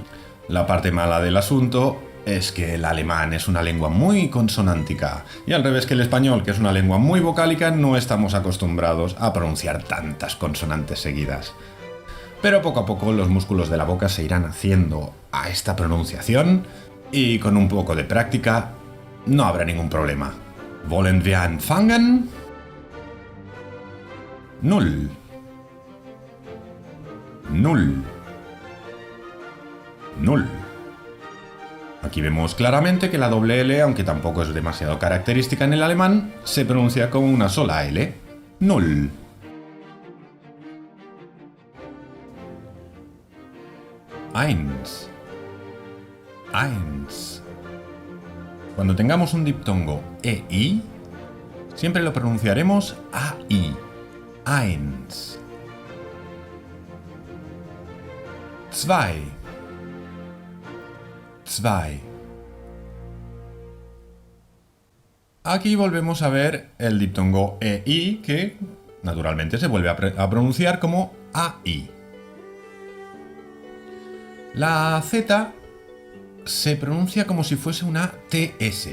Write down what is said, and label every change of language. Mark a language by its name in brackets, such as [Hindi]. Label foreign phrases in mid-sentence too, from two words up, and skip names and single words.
[Spanish] La parte mala del asunto es que el alemán es una lengua muy consonántica, y al revés que el español, que es una lengua muy vocálica, no estamos acostumbrados a pronunciar tantas consonantes seguidas. Pero poco a poco los músculos de la boca se irán haciendo a esta pronunciación, y con un poco de práctica no habrá ningún problema. [German] ¿Wollen wir anfangen? Null. Null. Null. [Spanish] Aquí vemos claramente que la doble L, aunque tampoco es demasiado característica en el alemán, se pronuncia como una sola L. [German] Null. Eins. Eins. [Spanish] Cuando tengamos un diptongo EI, siempre lo pronunciaremos AI. [German] Eins. Zwei. Zwei. [Spanish] Aquí volvemos a ver el diptongo EI, que naturalmente se vuelve a pronunciar como AI. La Z se pronuncia como si fuese una TS.